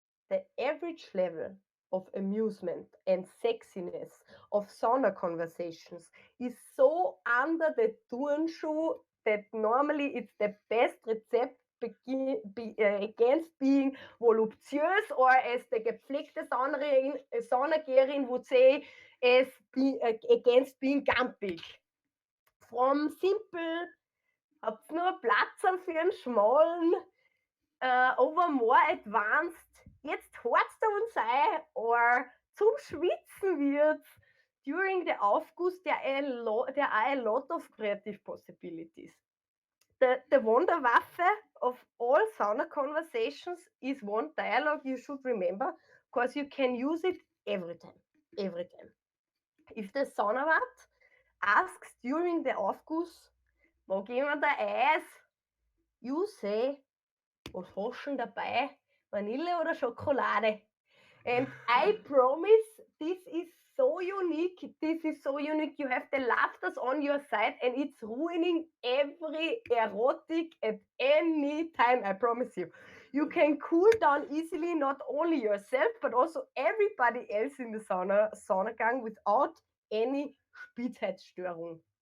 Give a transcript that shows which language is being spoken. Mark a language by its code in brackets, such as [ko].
[en] The average level of amusement and sexiness of sauna conversations is so under the Turnschuh that normally it's the best recept against being voluptuös, or as the [de] gepflegte Saunageherin [en] would say, against being gampig. From simple, [de] habt's nur Platz für einen schmalen, [en] over more advanced, [de] jetzt horzt uns ein, [en] or [de] zum Schwitzen wird [en] during the Aufguss, there are a lot of creative possibilities. The Wunderwaffe of all sauna conversations is one dialogue you should remember, because you can use it every time. If the Saunawart asks during the Aufguss, [de] mag jemand ein Eis? [en] You say, [de] was hast du dabei? Vanille oder Schokolade? [en] And I promise, this is so unique. You have the laughters on your side, and it's ruining every erotic at any time, I promise you. You can cool down easily, not only yourself, but also everybody else in the Saunagang without any Spitzheitsstörung.